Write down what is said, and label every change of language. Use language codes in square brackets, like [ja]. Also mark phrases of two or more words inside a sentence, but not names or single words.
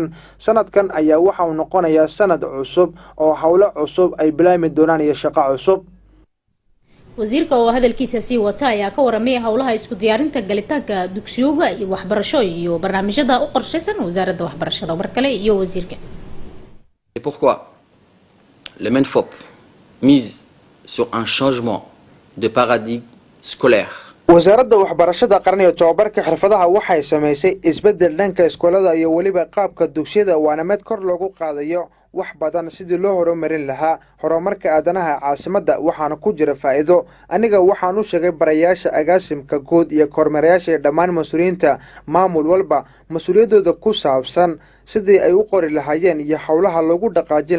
[so] sanadkan ayaa waxa uu noqonayaa sanad cusub oo hawlo cusub ay bilaami doonaan iyo shaqo cusub. wasiirka oo hadalkiisa sii wata ayaa ka waramay hawlaha isku diyaarinta galitaanka dugsiyoga iyo waxbarasho iyo barnaamijyada u qorshaysan wasaaradda waxbarashada markale iyo wasiirka. [fr] Et pourquoi le MENFOP mise sur un changement de paradigme scolaire. [so] wasaaradda waxbarashada qarniga tababarka xirfadaha waxay sameysay isbedel dhanka iskoolada iyo waliba qaabka dugsiyada waana mid kor loogu qaadayo wax badan sidii loo horumarin lahaa horumarka aadanaha caasimadda waxaana ku jira faa'iido aniga waxaan u sheegay barayaasha agaasimka guud iyo kormeerayaasha ee dhammaan mas'uuliyiinta maamul walba mas'uuliyadooda ku saabsan sidii ay u qori lahaayeen iyo hawlaha lagu dhaqaajin